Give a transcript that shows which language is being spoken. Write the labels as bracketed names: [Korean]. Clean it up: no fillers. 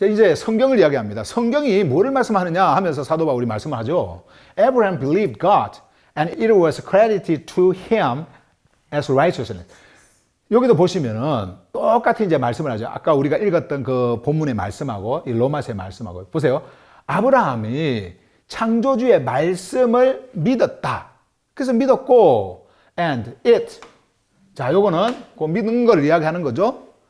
[Korean] 이제 성경을 이야기합니다. 성경이 뭐를 말씀하느냐 하면서 사도 바울이 말씀을 하죠. [English] Abraham believed God and it was credited to him as righteousness. [Korean] 여기도 보시면은 똑같이 이제 말씀을 하죠. 아까 우리가 읽었던 그 본문의 말씀하고 이 로마서의 말씀하고 보세요. 아브라함이 창조주의 말씀을 믿었다. 그래서 믿었고 and it. 자, 요거는 그 믿는 걸 이야기하는 거죠.